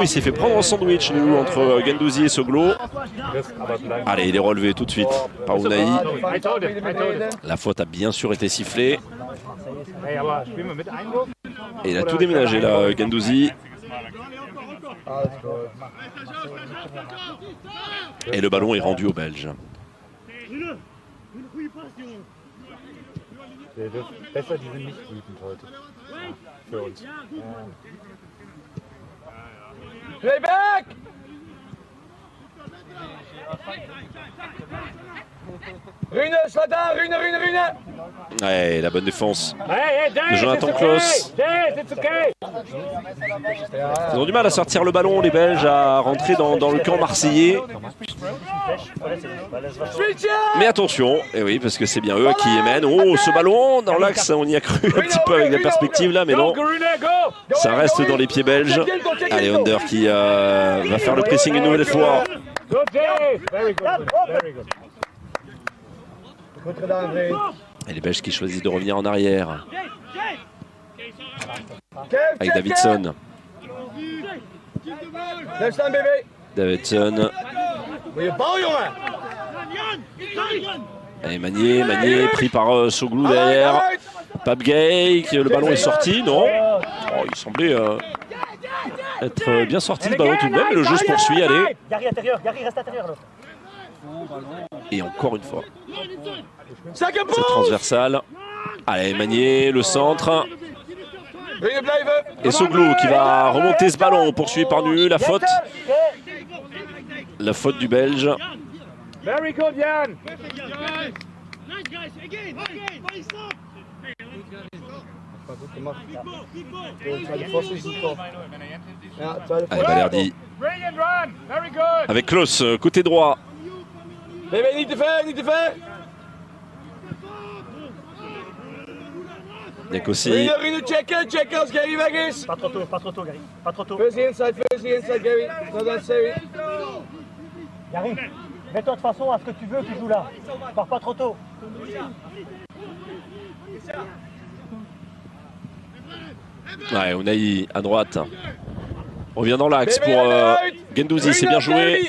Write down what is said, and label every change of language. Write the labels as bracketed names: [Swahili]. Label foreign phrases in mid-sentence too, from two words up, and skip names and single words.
[French] Il s'est fait prendre en sandwich, nous, entre Guendouzi et Soglo. Allez, il est relevé tout de suite par Ounahi. La faute a bien sûr été sifflée. Et il a tout déménagé là, Guendouzi. Et le ballon est rendu aux Belges. [German] Besser, die sind nicht wütend heute. Für uns. Playback! Rune, Slata, Rune! [French] Ouais, la bonne défense de Jonathan Klaus. Ils ont du mal à sortir le ballon, les Belges, à rentrer dans le camp marseillais. Mais attention, et oui, parce que c'est bien eux qui émènent. Oh, ce ballon dans l'axe, on y a cru un petit peu avec la perspective là, mais non. Ça reste dans les pieds belges. Allez, Under qui va faire le pressing une nouvelle fois. Et les Belges qui choisissent de revenir en arrière. Avec Davidson. [Dutch] Blijf staan, BB. Davidson. Goeie bal, jongen. [French] Allez, Magnier, pris par Soglou derrière. Pape Gay, le ballon est sorti, non? Oh, il semblait être bien sorti ce ballon tout de même, mais le jeu se poursuit, allez. Gary intérieur, Gary reste intérieur là. Et encore une fois, [English] Second [French] cette [English] ball. [French] transversale. Allez, Magnier, le centre. [Dutch] Binnen blijven. [French] Et Soglou qui va remonter ce ballon, poursuivi par Nu, la faute. La faute du Belge. [English] Very good, Jan. [French] Allez, Balerdi. [English] Brilliant run. Very good. [French] Avec Klaus, côté droit. [Dutch] BB, niet te ver, niet te ver. Niakosi. Rino, checken als Gary weg is. [French] Pas trop tôt, Gary. Pas trop tôt. [English] First the inside, Gary. Not on Seri. [French] Gary, mets-toi de façon à ce que tu veux qu'il joue là. Pars pas trop tôt. Ouais, Unai à droite. On revient dans l'axe pour Guendouzi, c'est bien joué.